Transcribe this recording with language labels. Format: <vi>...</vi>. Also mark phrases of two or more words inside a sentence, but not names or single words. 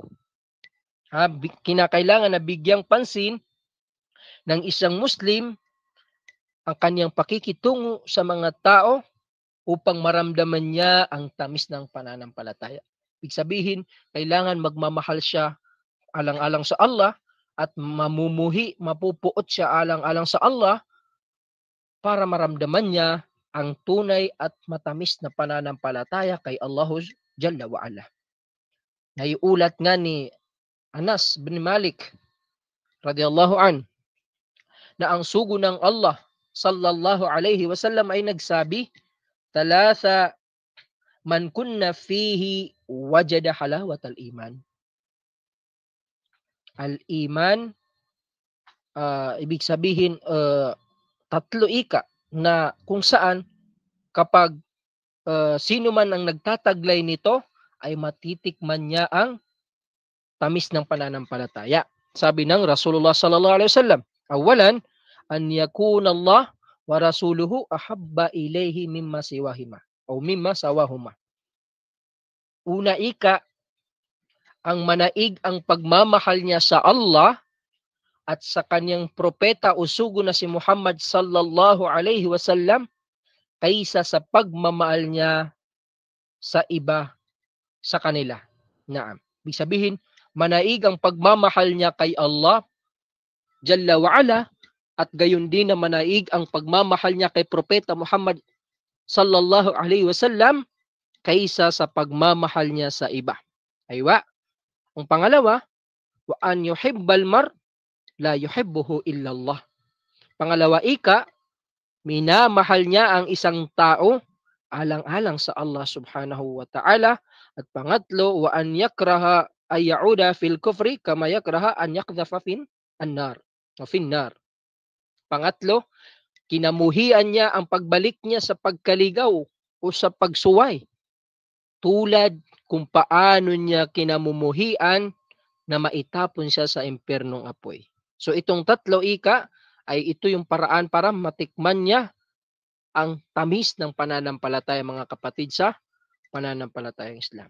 <tl>Kinakailangan na bigyang pansin ng isang Muslim ang kanyang pakikitungo sa mga tao upang maramdaman niya ang tamis ng pananampalataya. Ibig sabihin, kailangan magmamahal siya alang-alang sa Allah at mamumuhi, mapupuot siya alang-alang sa Allah para maramdaman niya ang tunay at matamis na pananampalataya kay Allah</tl> <ar>جل وعلا.</ar> <tl>Naiulat nga ni Anas bin Malik</tl> <ar>رضي الله عن</ar> <tl>na ang sugo ng Allah</tl> <ar>صلى الله عليه وسلم</ar> <tl>ay nagsabi,</tl> <ar>ثلاث من كن فيه وجد حلاوة الإيمان.</ar> <tl>Al-iman, ibig sabihin, tatlo ika na kung saan kapag sino man ang nagtataglay nito ay matitikman niya ang tamis ng pananampalataya. Sabi ng</tl> <ar>رسول الله صلى الله عليه وسلم، أولا، أن يكون الله ورسوله أحب إليه مما سواهما أو مما سواهما.</ar> <tl>Una ika, ang manaig ang pagmamahal niya sa Allah at sa kanyang propeta o sugo na si Muhammad</tl> <ar>صلى الله عليه وسلم</ar> <tl>kaysa sa pagmamahal niya sa iba sa kanila. Naam. Ibig sabihin, manaig ang pagmamahal niya kay Allah</tl> <ar>جل وعلا</ar> <tl>at gayon din na manaig ang pagmamahal niya kay propeta Muhammad</tl> <ar>صلى الله عليه وسلم</ar> <tl>kaysa sa pagmamahal niya sa iba. Aywa. Ang pangalawa,</tl> <ar>وأن يحب المرء لا يحبه إلا لله.</ar> <tl>Pangalawa ika, minamahal niya ang isang tao alang-alang sa Allah</tl> <ar>سبحانه وتعالى.</ar> <tl>At pangatlo,</tl> <ar>وأن يكره أن يعود في الكفر كما يكره أن يقذف في النار أو في النار.</ar> <tl>Pangatlo, kinamuhian niya ang pagbalik niya sa pagkaligaw o sa pagsuway. Tulad kung paano niya kinamumuhian na maitapon siya sa impernong apoy. So itong tatlo ay ito yung paraan para matikman niya ang tamis ng pananampalataya, mga kapatid, sa pananampalatayang Islam.</tl>